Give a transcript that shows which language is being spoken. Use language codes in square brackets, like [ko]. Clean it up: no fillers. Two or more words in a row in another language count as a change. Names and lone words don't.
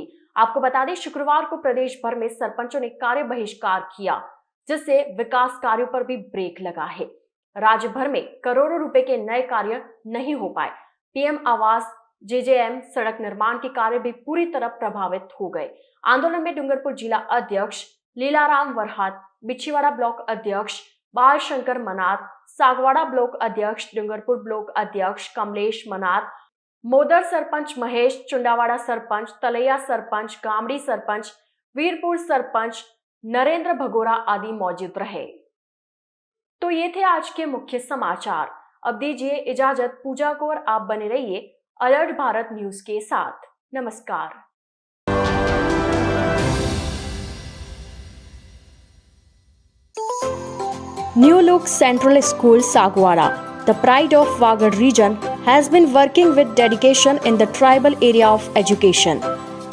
[hi] आपको बता दें, शुक्रवार को प्रदेश भर में सरपंचों ने कार्य बहिष्कार किया, जिससे विकास कार्यों पर भी ब्रेक लगा है। राज्य भर में करोड़ों रुपए के नए कार्य नहीं हो पाए। पीएम आवास, जेजेएम, सड़क निर्माण के कार्य भी पूरी तरह प्रभावित हो गए। आंदोलन में डूंगरपुर जिला अध्यक्ष लीलाराम वरहात, बिछीवाड़ा ब्लॉक अध्यक्ष बाल शंकर मनात, सागवाड़ा ब्लॉक अध्यक्ष, डूंगरपुर ब्लॉक अध्यक्ष कमलेश मनात, मोदर सरपंच महेश, चुंडावाड़ा सरपंच, तलैया सरपंच, गामड़ी सरपंच, वीरपुर सरपंच नरेंद्र भगोरा आदि मौजूद रहे। तो ये थे आज के मुख्य समाचार। अब दीजिए इजाजत पूजा को और आप बने रहिए अलर्ट भारत न्यूज के साथ। नमस्कार। [en] New Look Central School Sagwada, the pride of Wagad region, has been working with dedication in the tribal area of education.